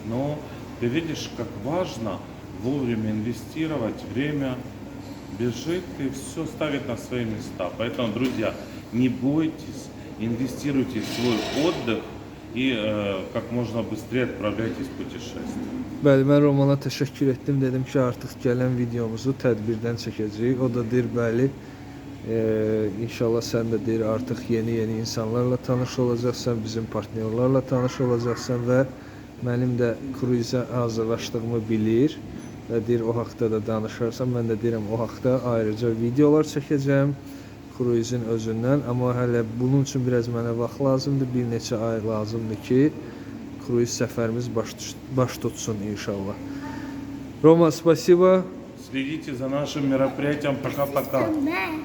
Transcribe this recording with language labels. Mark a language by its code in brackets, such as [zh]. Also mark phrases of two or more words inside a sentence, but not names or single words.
[ru] Но ты видишь, как важно вовремя инвестировать, время бежит и все ставит на свои места. Поэтому, друзья, не бойтесь, инвестируйте в свой отдых и как можно быстрее отправляйтесь в путешествие. [az] Bəli, mən Romana təşəkkür etdim. Dedim ki, artıq gələn videomuzu tədbirdən çəkəcəyik. O da deyir, bəli, inşallah sən də deyir, artıq yeni insanlarla tanış olacaqsan, bizim partnyorlarla tanış olacaqsan və mənim də kruizə hazırlaşdığımı bilir və deyir, o haqda da danışarsan. Mən də deyirəm, o haqda ayrıca videolar çəkəcəm kruizin özündən. Amma hələ bunun üçün biraz mənə vaxt lazımdır, bir neçə ay lazımdır ki, kruiz səfərimiz baş tutsun inşallah. [ru] Рома, спасибо. Следите за нашим мероприятием. Пока-пока.